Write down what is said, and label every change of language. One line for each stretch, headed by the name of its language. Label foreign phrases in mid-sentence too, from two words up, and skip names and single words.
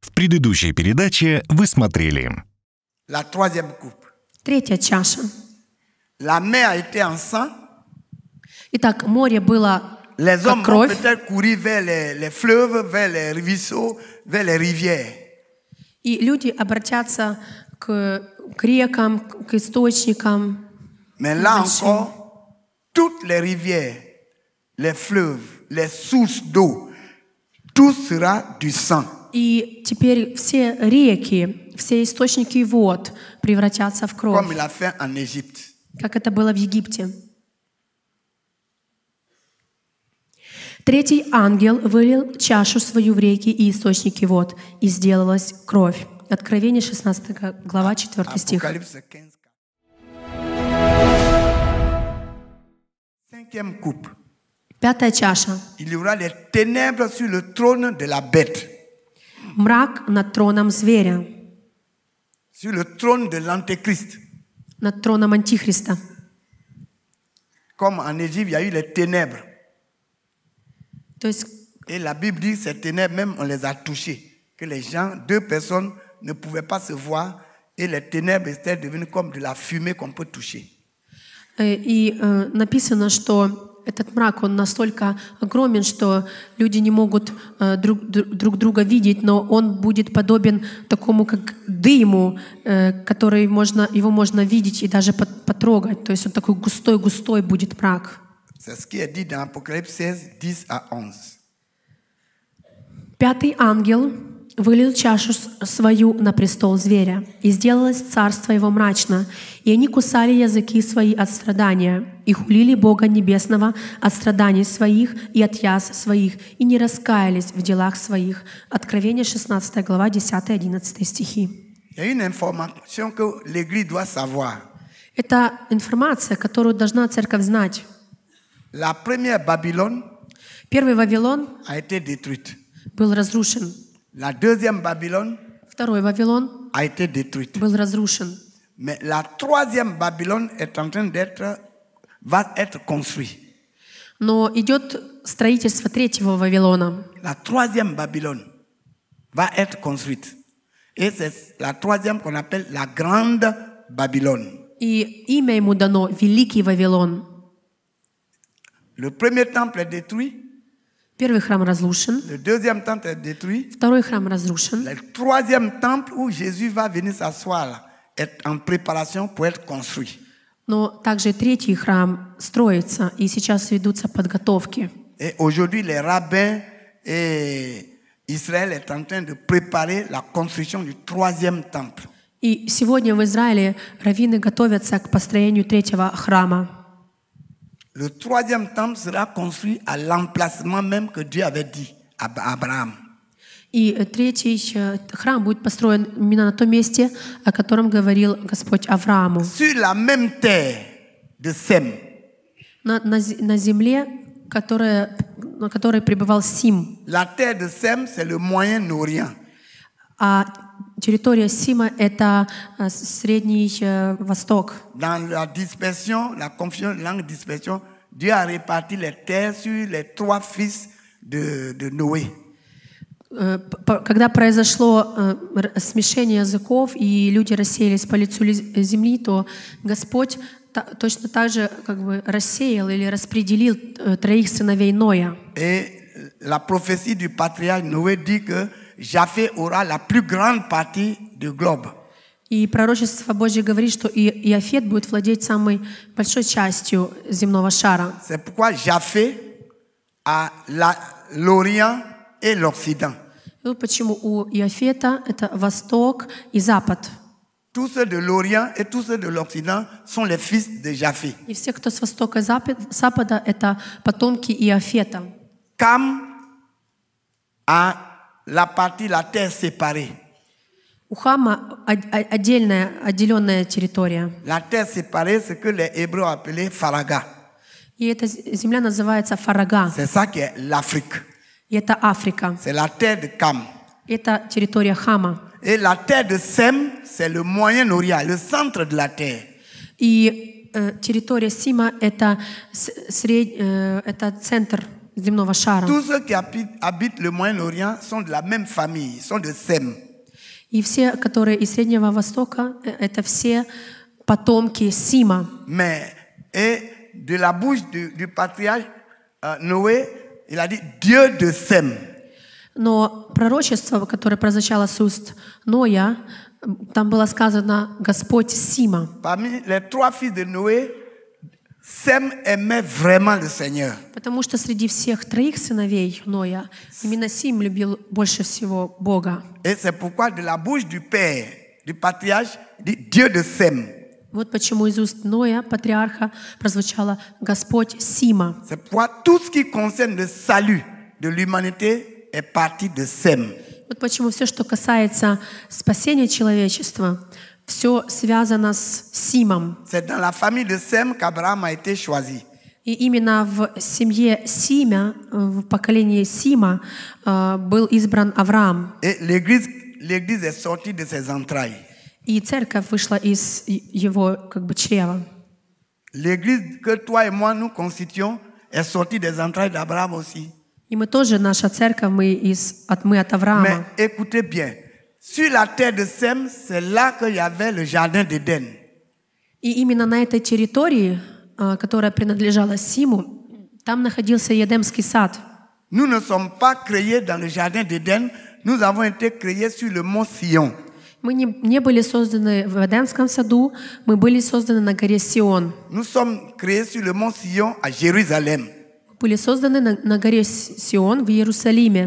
Russian: предыдущей передаче вы смотрели.
French: La troisième coupe.
Russian: Третья чаша.
French: La mer a été en sang.
Russian: Итак, море было
French: Les hommes
Russian: как
French: vont
Russian: кровь,
French: peut-être courir vers les fleuves, vers les ruisseaux, vers les rivières.
Russian: и люди обратятся к рекам, к источникам.
French: Mais là encore, toutes les rivières, les fleuves, les sources d'eau, tout sera du sang.
Russian: И теперь все реки, все источники вод превратятся в кровь,
French: Comme il a fait en Égypte.
Russian: как это было в Египте. Третий ангел вылил чашу свою в реки и источники вод, и сделалась кровь. Откровение 16 глава, 4 стих.
French: Apocalypse 15. Cinquième coupe.
Russian: Пятая чаша.
French: Il y aura les ténèbres sur le trône de la bête,
Russian: Мрак над троном зверя,
French: sur le trône de l'Antéchrist.
Russian: над троном Антихриста.
French: Comme en Égypte, il y a eu les ténèbres.
Russian: То есть,
French: Et la Bible dit que ces ténèbres, même on les a touchées. Que les gens, deux personnes, ne pouvaient pas se voir. Et les ténèbres étaient devenues comme de la fumée qu'on peut toucher.
Russian: написано, что этот мрак, он настолько огромен, что люди не могут друг друга видеть, но он будет подобен такому, как дыму, который его можно видеть и даже потрогать. То есть он такой густой-густой будет мрак.
French: C'est ce qui est dit dans Apocalypse 16, 10 à 11.
Russian: Пятый ангел вылил чашу свою на престол зверя, и сделалось царство его мрачно, и они кусали языки свои от страдания, и хулили Бога Небесного от страданий своих и от язв своих, и не раскаялись в делах своих. Откровение 16 глава, 10-11 стихи.
French: Il y a une information que l'Église doit savoir.
Russian: Это информация, которую должна церковь знать.
French: La première Babylone
Russian: Первый Вавилон
French: a été détruite.
Russian: был разрушен.
French: La deuxième Babylone
Russian: Второй Вавилон
French: a été détruite.
Russian: был разрушен.
French: Mais la troisième Babylone est en train va être construite.
Russian: Но идет строительство третьего Вавилона.
French: La troisième Babylone va être construite. Et c'est la troisième qu'on appelle la grande Babylone.
Russian: И имя ему дано Великий Вавилон.
French: Le premier temple est détruit.
Russian: Первый храм разрушен.
French: Le deuxième temple est détruit.
Russian: Второй храм разрушен.
French: Le troisième temple où Jésus va venir s'asseoir là, est en préparation pour être construit.
Russian: Но также третий храм строится, и сейчас ведутся подготовки.
French: Et aujourd'hui, les rabbins et Israël est en train de préparer la construction du troisième temple.
Russian: И сегодня в Израиле раввины готовятся к построению третьего храма.
French: Le troisième temple sera construit à l'emplacement même que Dieu avait dit à Abraham.
Russian: И третий храм будет построен именно на том месте, о котором говорил Господь Аврааму.
French: Sur la même terre de Sem.
Russian: На земле, на которой пребывал Сим.
French: La terre de Sem, c'est le Moyen-Orient.
Russian: А территория Сима — это Средний Восток.
French: Dans la dispersion, la confusion, langue dispersion, Dieu a réparti les terres sur les trois fils de Noé.
Russian: Когда произошло смешение языков и люди рассеялись по лицу земли, то Господь точно так же как бы рассеял или распределил троих сыновей Ноя.
French: Et la prophétie du patriarche Noé dit que Japheth aura la plus grande partie du globe.
Russian: И пророчество Божье говорит, что Иафет будет владеть самой большой частью земного шара.
French: C'est pourquoi Japheth a l'Orient et l'Occident.
Russian: И вот почему у Иафета это Восток и Запад.
French: Tous ceux de l'Orient et tous ceux de l'Occident sont les fils de Japheth.
Russian: И все, кто с Востока и Запада, это потомки Иафета.
French: Cam a la terre séparée.
Russian: У Хама отделенная территория.
French: La terre séparée, c'est que les Hébreux appelaient Faraga.
Russian: И эта земля называется Фарага.
French: C'est ça qui est l'Afrique.
Russian: И это Африка.
French: C'est la terre de Cam.
Russian: Это территория Хама.
French: Et la terre de Sem, c'est le Moyen-Orient, le centre de la terre.
Russian: И территория Сима это центр земного шара.
French: Tous ceux qui habitent le Moyen-Orient sont de la même famille, sont de Sem.
Russian: И все, которые из Среднего Востока, это все потомки Сима.
French: Mais, et de la bouche du patriarche Noé, il a dit Dieu de Sem.
Russian: Но пророчество, которое прозвучало с уст Ноя, там было сказано «Господь Сима».
French: Parmi les 3 fils de Noé, Sem aimait vraiment le Seigneur.
Russian: Потому что среди всех 3 сыновей Ноя именно Сим любил больше всего Бога.
French: Et c'est pourquoi de la bouche du père, du patriarche, dit Dieu de Sem.
Russian: Вот почему из уст Ноя, патриарха, прозвучало «Господь Сима».
French: C'est pourquoi tout ce qui concerne le salut de l'humanité est parti de Sem.
Russian: Вот почему все, что касается спасения человечества, все связано с Симом.
French: C'est dans la famille de Sem qu'Abraham a été choisi.
Russian: И именно в семье Сима, в поколении Сима, был избран Авраам.
French: Et l'église est sortie de ses entrailles.
Russian: И церковь вышла из его чрева.
French: L'église que toi et moi nous constituons est sortie des entrailles d'Abraham aussi.
Russian: И мы тоже, наша церковь, мы от Авраама.
French: Mais écoutez bien, sur la terre de Sem, c'est là qu'il y avait le jardin d'Éden.
Russian: И именно на этой территории, которая принадлежала Симу, там находился Едемский сад.
French: Nous ne sommes pas créés dans le jardin d'Éden, nous avons été créés sur le mont Sion.
Russian: Мы не были созданы в Эдемском саду, мы были созданы на горе Сион.
French: Nous sommes créés sur le mont Sion à Jérusalem.
Russian: Были созданы на горе Сион в Иерусалиме.